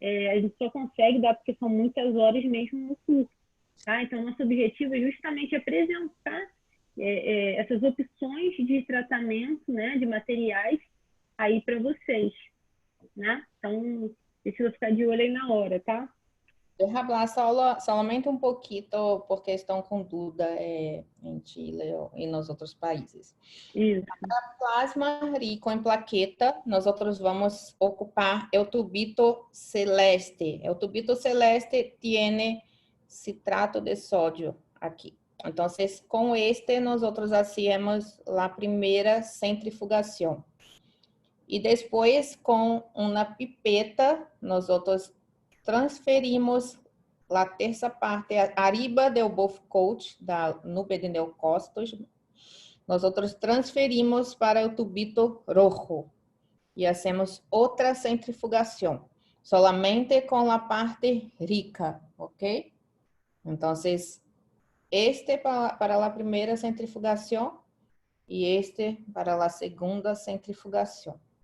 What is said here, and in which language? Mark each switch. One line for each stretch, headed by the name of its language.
Portuguese: A gente só consegue dar porque são muitas horas mesmo no curso. Tá? Então, nosso objetivo é justamente apresentar essas opções de tratamento, né, de materiais aí para vocês. Né? Então, precisa ficar de olho aí na hora, tá?
Spanish: Deja hablar solamente un poquito porque están con duda en Chile y en los otros países.
Portuguese: Isso.
Spanish: Para plasma rico en plaqueta, nosotros vamos a ocupar el tubito celeste. El tubito celeste tiene citrato de sodio aquí. Entonces, con este nosotros hacemos la primera centrifugación. Y después, con una pipeta, nosotros transferimos a
Portuguese: terça parte
Spanish: arriba do buff coat da nube de leucócitos.
Portuguese: Nós transferimos para o
Spanish: tubito rojo
Portuguese: e
Spanish: hacemos
Portuguese: outra centrifugação,
Spanish: solamente
Portuguese: com a parte rica, ok?
Spanish: Entonces, este para la primera centrifugación y este para la segunda centrifugación.